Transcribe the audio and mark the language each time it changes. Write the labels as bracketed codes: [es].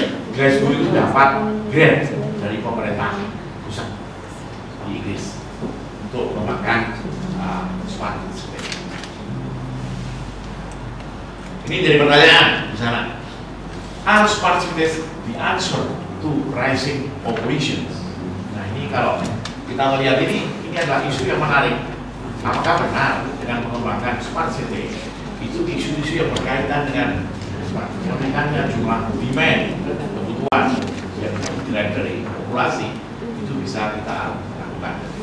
[id] Glasgow itu dapat grant dari pemerintah pusat di Inggris untuk mengembangkan smart city. Ini jadi pertanyaan di sana. [en] Are smart cities the answer to rising populations? [id] Nah, ini kalau kita melihat ini adalah isu yang menarik. Apakah benar dengan mengembangkan smart city itu isu-isu yang berkaitan dengan meningkatnya jumlah demand, kebutuhan yang dilihat dari populasi itu bisa kita lakukan.